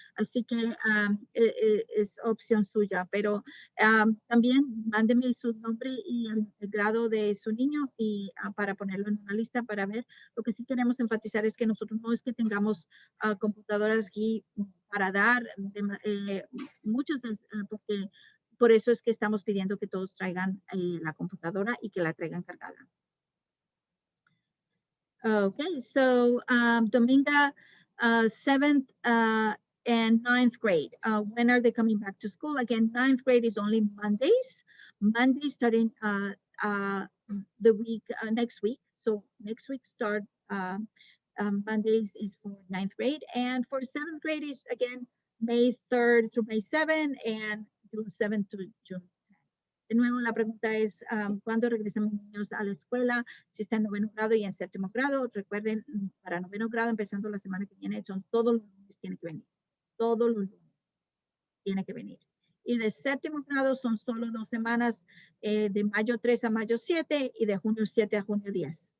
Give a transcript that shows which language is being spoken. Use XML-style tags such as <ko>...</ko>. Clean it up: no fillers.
<es>Así que es opción suya, pero también mándeme su nombre y el grado de su niño y para ponerlo en una lista para ver. Lo que sí queremos enfatizar es que nosotros no es que tengamos computadoras aquí para dar muchos, porque por eso es que estamos pidiendo que todos traigan la computadora y que la traigan cargada.</es> <en>Okay, so Dominga, 7th and 9th grade, when are they coming back to school? Again, 9th grade is only Mondays. Mondays starting the week, next week. So next week start, Mondays is for 9th grade. And for 7th grade is again, May 3rd through May 7th and June 7th to June 10th.</en> <es>De nuevo, la pregunta es, ¿cuándo regresan mis niños a la escuela? Si está en 9º grado y en 7º grado. Recuerden, para 9º grado, empezando la semana que viene, son todos los lunes tiene que venir. Todos los lunes tiene que venir. Y de 7º grado son solo 2 semanas, de mayo 3 a mayo 7 y de junio 7 a junio 10.</es>